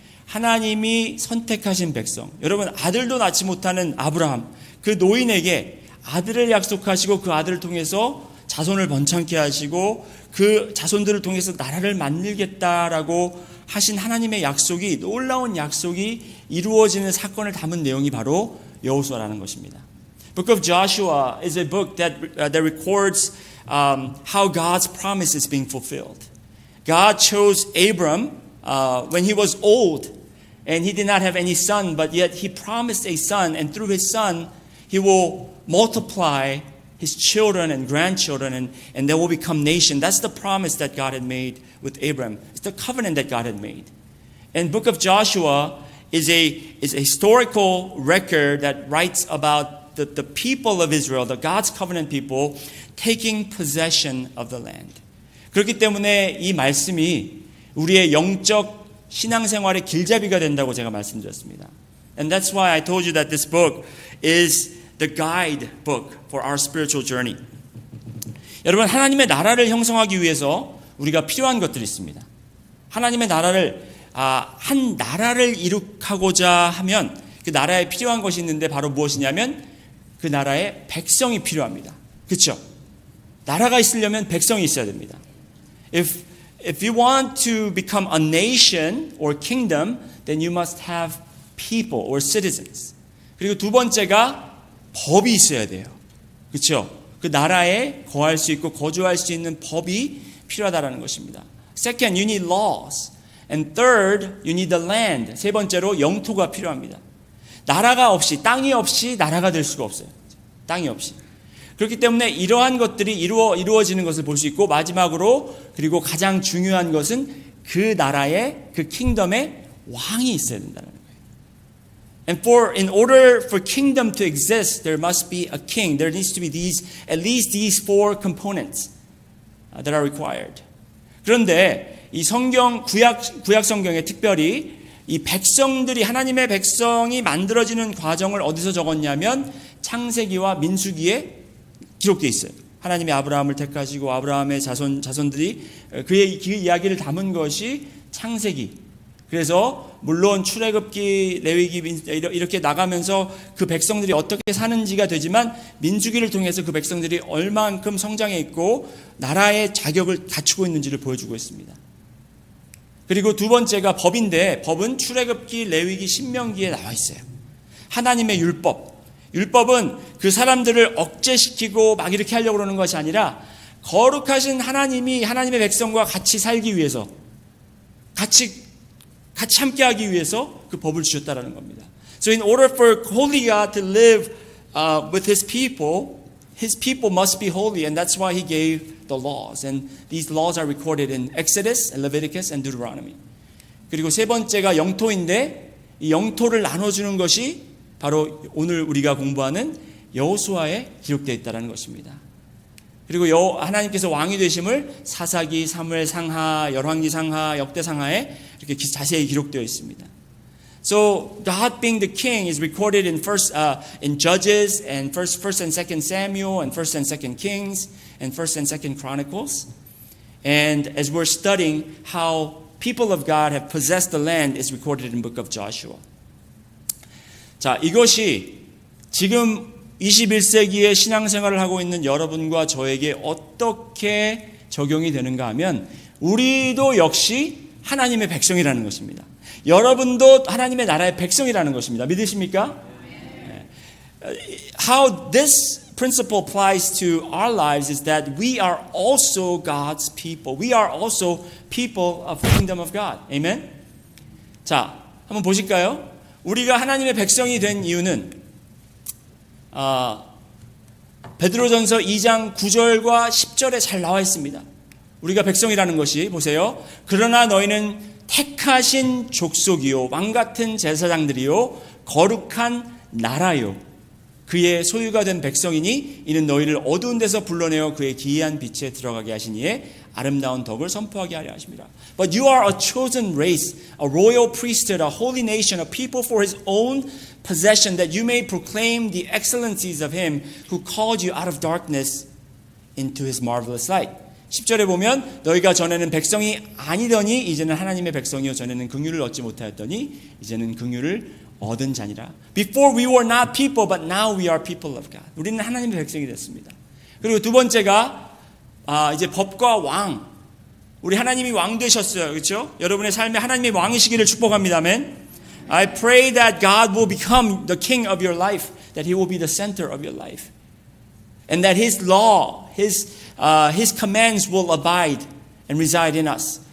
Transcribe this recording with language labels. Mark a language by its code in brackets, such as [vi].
[ko] 하나님이 선택하신 백성, 여러분 아들도 낳지 못하는 아브라함, 그 노인에게 아들을 약속하시고 그 아들을 통해서 자손을 번창케 하시고 그 자손들을 통해서 나라를 만들겠다라고 하신 하나님의 약속이, 놀라운 약속이 이루어지는 사건을 담은 내용이 바로 여호수아라는 것입니다. [en] Book of Joshua is a book that records how God's promise is being fulfilled. God chose Abram when he was old and he did not have any son, but yet he promised a son, and through his son he will multiply his children and grandchildren, and they will become nation. That's the promise that God had made with Abram. It's the covenant that God had made. And Book of Joshua is a historical record that writes about the people of Israel, the God's covenant people, taking possession of the land. [ko] 그렇기 때문에 이 말씀이 우리의 영적 신앙생활의 길잡이가 된다고 제가 말씀드렸습니다. [en] And that's why I told you that this book is the guide book for our spiritual journey. [ko] 여러분, 하나님의 나라를 형성하기 위해서 우리가 필요한 것들이 있습니다. 하나님의 나라를 한 나라를 이룩하고자 하면 그 나라에 필요한 것이 있는데 바로 무엇이냐면 그 나라에 백성이 필요합니다. 그렇죠? 나라가 있으려면 백성이 있어야 됩니다. [en] If you want to become a nation or kingdom, then you must have people or citizens. [ko] 그리고 두 번째가 법이 있어야 돼요. 그렇죠? 그 나라에 거할 수 있고 거주할 수 있는 법이 필요하다라는 것입니다. [en] Second, you need laws. And third, you need the land. [ko] 세 번째로 영토가 필요합니다. 나라가 없이, 땅이 없이 나라가 될 수가 없어요. 땅이 없이. 그렇기 때문에 이러한 것들이 이루어지는 것을 볼 수 있고, 마지막으로 그리고 가장 중요한 것은 그 나라의, 그 킹덤에 왕이 있어야 된다는 거예요. [en] And in order for kingdom to exist, there must be a king. There needs to be at least these four components that are required. [ko] 그런데 이 구약 성경에 특별히 이 백성들이, 하나님의 백성이 만들어지는 과정을 어디서 적었냐면 창세기와 민수기에 기록되어 있어요. 하나님이 아브라함을 택하시고 아브라함의 자손들이 그 이야기를 담은 것이 창세기. 그래서 물론 출애굽기, 레위기 이렇게 나가면서 그 백성들이 어떻게 사는지가 되지만 민수기를 통해서 그 백성들이 얼만큼 성장해 있고 나라의 자격을 갖추고 있는지를 보여주고 있습니다. 그리고 두 번째가 법인데, 법은 출애굽기, 레위기, 신명기에 나와 있어요. 하나님의 율법은 그 사람들을 억제시키고 막 이렇게 하려고 그러는 것이 아니라 거룩하신 하나님이 하나님의 백성과 같이 살기 위해서, 같이 함께하기 위해서 그 법을 주셨다라는 겁니다. [en] So in order for holy God to live with His people must be holy, and that's why He gave the laws. And these laws are recorded in Exodus, Leviticus, and Deuteronomy. [ko] 그리고 세 번째가 영토인데, 이 영토를 나눠주는 것이 바로 오늘 우리가 공부하는 여호수아에 기록되어 있다는 것입니다. 그리고 하나님께서 왕이 되심을 사사기, 사무엘 상하, 열왕기 상하, 역대 상하에 이렇게 자세히 기록되어 있습니다. [en] So God being the king is recorded in Judges and First and Second Samuel and First and Second Kings. and 1st and 2nd Chronicles. And as we're studying how people of God have possessed the land is recorded in the book of Joshua. [ko] 자, 이것이 지금 21세기의 신앙생활을 하고 있는 여러분과 저에게 어떻게 적용이 되는가 하면 우리도 역시 하나님의 백성이라는 것입니다. 여러분도 하나님의 나라의 백성이라는 것입니다. 믿으십니까? [en] How this principle applies to our lives is that we are also God's people. We are also people of the kingdom of God. [ko] Amen? 자, 한번 보실까요? 우리가 하나님의 백성이 된 이유는 베드로전서 2장 9절과 10절에 잘 나와 있습니다. 우리가 백성이라는 것이 보세요. 그러나 너희는 택하신 족속이요 왕같은 제사장들이요 거룩한 나라요 그의 소유가 된 백성이니 이는 너희를 어두운 데서 불러내어 그의 기이한 빛에 들어가게 하신 이의 아름다운 덕을 선포하게 하려 하십니다. [en] But you are a chosen race, a royal priesthood, a holy nation, a people for his own possession, that you may proclaim the excellencies of him who called you out of darkness into his marvelous light. [ko] 10절에 보면 너희가 전에는 백성이 아니더니 이제는 하나님의 백성이요 전에는 긍휼을 얻지 못하였더니 이제는 긍휼을 얻은 자니라. [en] Before we were not people, but now we are people of God. [ko] 우리는 하나님의 백성이 됐습니다. 그리고 두 번째가 이제 법과 왕. 우리 하나님이 왕 되셨어요. 그렇죠? 여러분의 삶에 하나님이 왕이시기를 축복합니다. 아멘. [en] I pray that God will become the king of your life, that he will be the center of your life. And that his law, his commands will abide and reside in us.